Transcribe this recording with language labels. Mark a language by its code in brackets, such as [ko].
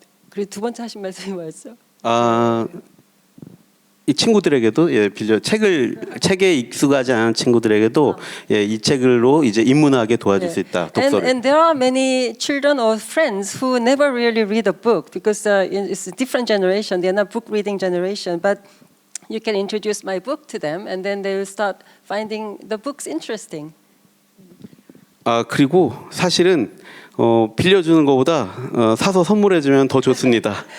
[ko] 그리고 두 번째 하신 말씀이 뭐였죠? 이 친구들에게도 예, 빌려 책에 익숙하지 않은 친구들에게도 예, 이 책으로 이제 입문하게 도와줄 수 있다. 독서를. [en] And there are many children or friends who never really read a book because it's a different generation. They're not book reading generation, but you can introduce my book to them, and then they will start finding the books interesting. [ko] 그리고 사실은 빌려주는 것보다 사서 선물해주면 더 좋습니다.